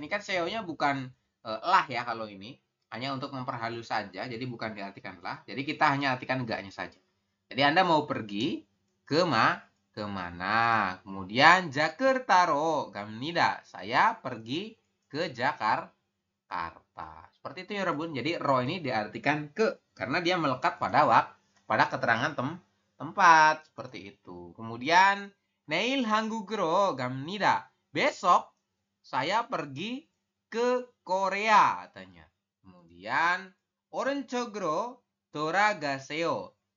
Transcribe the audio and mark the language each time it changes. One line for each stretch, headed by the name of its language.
Indonesian: Ini kan seo-nya bukan lah ya kalau ini. Hanya untuk memperhalus saja, jadi bukan diartikan lah. Jadi kita hanya artikan enggaknya saja. Jadi Anda mau pergi ke kemana. Kemudian Jakartaro 갑니다. Saya pergi ke Jakarta. Seperti itu ya Rebun. Jadi ro ini diartikan ke karena dia melekat pada keterangan tempat seperti itu.
Korean: Kemudian 내일 한국으로 갑니다.
Indonesian: Besok saya pergi ke Korea katanya.
Korean: Kemudian 오른쪽으로 돌아가세요.